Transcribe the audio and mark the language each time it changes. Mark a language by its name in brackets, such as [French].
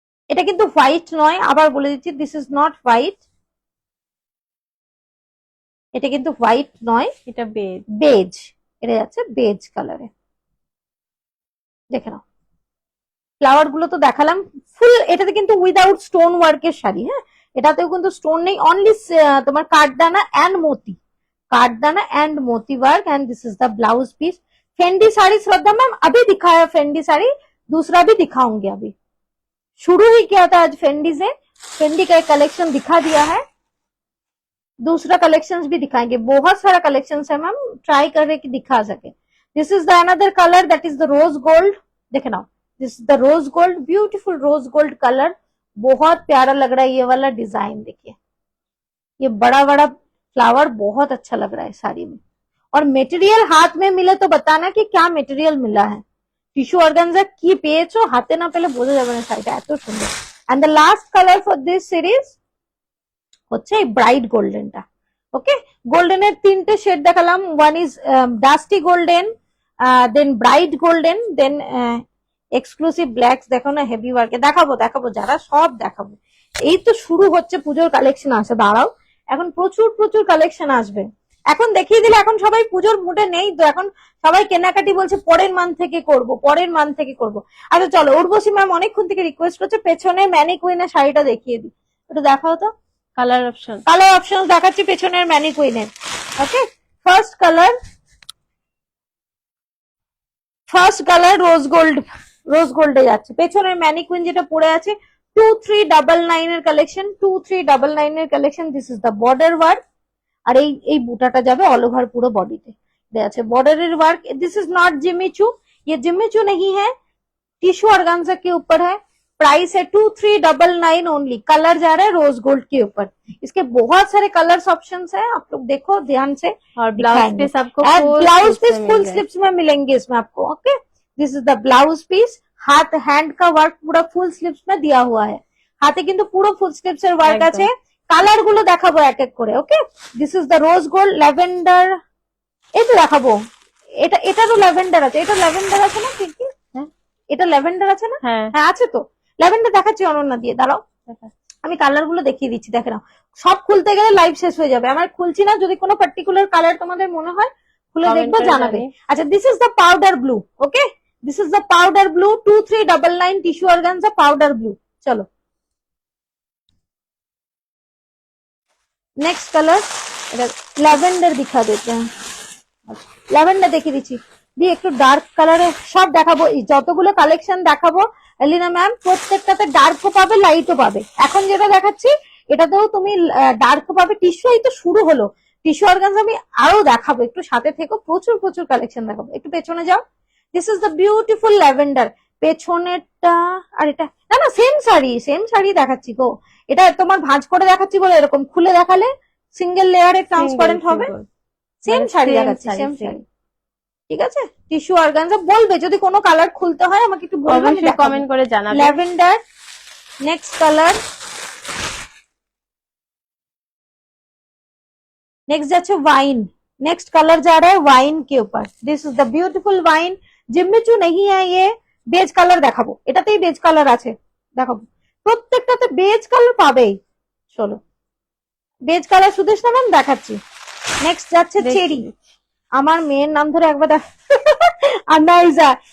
[Bangla] এটা কিন্তু হোয়াইট নয়, আবার বলে দিচ্ছি, [English] this is not white, [Bangla] এটা কিন্তু হোয়াইট নয়, এটা বেজ। বেজ, এটা যাচ্ছে বেজ কালারে, দেখে নাও। ফ্লাওয়ার গুলো তো দেখালাম ফুল, এটাতে কিন্তু উইদাউট স্টোন ওয়ার্কের শাড়ি। হ্যাঁ, এটাতেও কিন্তু স্টোন নেই, অনলি তোমার কাঠদানা এন্ড मोती, काठदाना एंड मोती work, [English] And this is the blouse piece. [Hindi] Fendi sari Shraddha ma'am अभी दिखाया फेंडी साड़ी, दूसरा भी दिखाऊंगी अभी। शुरू ही किया था आज फेंडी से, फेंडी का एक कलेक्शन दिखा दिया है, दूसरा कलेक्शंस भी दिखाएंगे। बहुत सारा कलेक्शंस है मैम, ट्राई कर रहे कि दिखा सके। [English] this is the another colour, that is the rose gold, [Hindi] देखे ना, [English] this is the rose gold, beautiful rose gold colour, [Hindi] बहुत प्यारा लग रहा है ये वाला डिजाइन। देखिए ये बड़ा बड़ा फ्लावर बहुत अच्छा लग रहा है साड़ी में। और मटेरियल हाथ में मिले तो बताना कि क्या मटेरियल मिला है। [Bangla] টিস্যু অর্গানজা কি পেয়েছো, হাতে না পেলে বোঝা যাবে না শাড়িটা এত সুন্দর। [English] And the last colour for this series হচ্ছে এই bright গোল্ডেনটা। [Bangla] ওকে, গোল্ডেনের তিনটে শেড দেখালাম, one is dusty golden, then bright golden, then exclusive blacks. দেখো না হেভি ওয়ার্কে, দেখাবো দেখাবো যারা সব দেখাবো। এই তো শুরু হচ্ছে পুজোর কালেকশন আসে, দাঁড়াও এখন প্রচুর প্রচুর কালেকশন আসবে। এখন দেখিয়ে দিলে এখন সবাই পুজোর মুডে নেই তো, এখন সবাই কেনাকাটি বলছে পরের মান্থ থেকে করব, পরের মান্থ থেকে করব। আচ্ছা চলো, উর্বশী ম্যাম অনেকক্ষণ থেকে রিকোয়েস্ট করছে পেছনে ম্যানিকুইনের শাড়িটা দেখিয়ে দিই, একটু দেখাও তো। কালার অপশন, কালার অপশন দেখাচ্ছি পেছনের ম্যানিকুইনের। ওকে, first colour, first colour rose gold, রোজ গোল্ডে যাচ্ছে। পেছনের ম্যানিকুইন যেটা পড়ে আছে 2399 এর কালেকশন, 2399 এর collection. [English] this is the border work, [Bangla] আর এই বুটাটা যাবে অল ওভার পুরো বডিতে, দেয়া আছে বর্ডারের ওয়ার্ক। [English] this is not Jimmy Choo, [Hindi] ये जिम्मीचू नहीं है, टिश्यू ऑर्गेन्जा के ऊपर है। प्राइस है 2399 ओनली। कलर जा रहा है रोज गोल्ड के ऊपर, इसके बहुत सारे कलर्स ऑप्शंस है, आप लोग देखो ध्यान से। और ब्लाउज पीस आपको ब्लाउज पीस फुल स्लिप्स में मिलेंगे इसमें आपको। [English] okay, this is the blouse piece, [Hindi] हाथ हैंड का वर्क पूरा फुल स्लिप्स में दिया हुआ है, [Bangla] হাতে কিন্তু পুরো ফুল স্লিপস এর ওয়ার্ক আছে। কালার গুলো দেখাবো এক এক করে। ওকে, this is the rose gold, lavender, এই তো দেখাবো। এটারও ল্যাভেন্ডার আছে, এটা ল্যাভেন্ডার আছে না ঠিক? হ্যাঁ, এটা ল্যাভেন্ডার আছে না? হ্যাঁ হ্যাঁ আছে তো। ল্যাভেন্ডার দেখাচ্ছি অনন্যা দিয়ে, দাঁড়াও আমি কালার গুলো দেখিয়ে দিচ্ছি, দেখে নাও। সব খুলতে গেলে লাইভ শেষ হয়ে যাবে, আমার খুলছি না। যদি কোনো পার্টিকুলার কালার তোমাদের মনে হয় খুলে [English] Comment [Bangla] দেখবো, করে জানাবে। জানিয়ে। [English] আচ্ছা, this is the powder blue. Okay, this is the powder blue, 2399 tissue organza powder blue. [Hindi] চলো नेक्स्ट कलर ল্যাভেন্ডার दिखा देते हैं। [Bangla] ল্যাভেন্ডার দেখিয়ে দিচ্ছি দিয়ে একটু ডার্ক কালারে সব দেখাবো। যতগুলো কালেকশন দেখাবো এলিনা ম্যাম প্রত্যেকটাতে ডার্কও পাবে লাইটও পাবে। এখন যেটা দেখাচ্ছি এটাতেও তুমি ডার্কও পাবে। টিস্যু এই তো শুরু হলো, টিস্যু অর্গানজা আমি আরো দেখাবো, একটু সাথে থেকো, প্রচুর প্রচুর কালেকশন দেখাবো। একটু পেছনে যাও, [English] This is the beautiful lavender. [Bangla] পেছনেরটা আর এটা না না সেম শাড়ি, সেম শাড়ি দেখাচ্ছি গো। এটা তোমার ভাঁজ করে দেখাচ্ছি বলে এরকম, খুলে দেখালে সিঙ্গেল লেয়ারে ট্রান্সপারেন্ট হবে। সেম শাড়ি দেখাচ্ছি, সেম শাড়ি, ঠিক আছে। টিস্যু অর্গানজা বলবে যদি কোনো কালার খুলতে হয় আমাকে একটু বলবেন, কমেন্ট করে জানাবেন। [English] Lavender, next colour, next যাচ্ছে wine. [Hindi] नेक्स्ट कलर जा रहा है वाइन के ऊपर, [English] This is the beautiful wine. [Hindi] जिम्मीचू नहीं है ये, [Bangla] বেজ কালার দেখাবো, এটাতেই বেজ কালার আছে দেখাবো, প্রত্যেকটাতে বেজ কালার পাবেই। চলো বেজ কালার সুদেশনা ম্যাম দেখাচ্ছি। নেক্সট যাচ্ছে চেরি, আমার মেয়ের নাম ধরে একবার আনাইজা।